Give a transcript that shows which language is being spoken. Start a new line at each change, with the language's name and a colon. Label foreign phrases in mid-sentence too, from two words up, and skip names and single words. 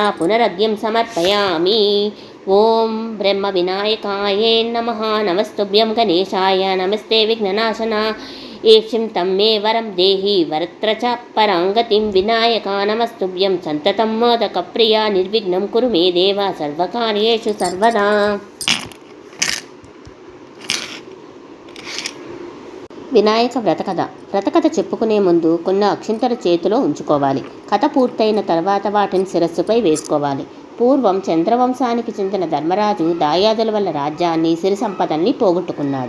Sanskrit: पुनरर्घ्यं समर्पयामि। ओं ब्रह्मविनायकाय नमः। नमस्तुभ्यं गणेशाय। नमस्ते विघ्ननाशना। ईक्षिं तं मे वरं देहि वरत्र च पराङ्गतिं विनायका। नमस्तुभ्यं सन्ततं मोदकप्रिया। निर्विघ्नं कुरु मे देव सर्वकार्येषु सर्वदा।
Telugu: వినాయక వ్రతకథ చెప్పుకునే ముందు కొన్ని అక్షింతలు చేతిలో ఉంచుకోవాలి. కథ పూర్తయిన తర్వాత వాటిని శిరస్సుపై వేసుకోవాలి. పూర్వం చంద్రవంశానికి చెందిన ధర్మరాజు దాయాదుల వల్ల రాజ్యాన్ని సిరి సంపదల్ని పోగొట్టుకున్నాడు.